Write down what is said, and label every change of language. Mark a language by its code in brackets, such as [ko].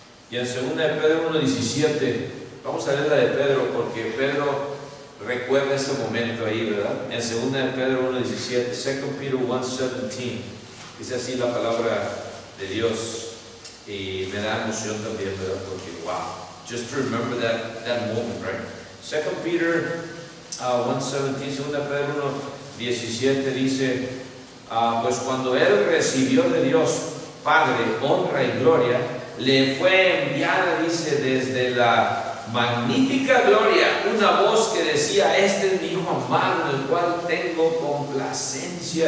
[es] Y en 2 de Pedro 1:17, vamos a leer la de Pedro, porque Pedro recuerda ese momento ahí, ¿verdad? En 2 de Pedro 1:17, 2 Peter 1:17, dice así la palabra de Dios, y me da emoción también, ¿verdad? Porque, [en] wow, just to remember that moment, right? [es] 2 Peter 1:17, 2 de Pedro 1:17 dice: pues cuando Él recibió de Dios Padre honra y gloria, le fue enviada, dice, desde la magnífica gloria, una voz que decía: este es mi Hijo amado, en el cual tengo complacencia.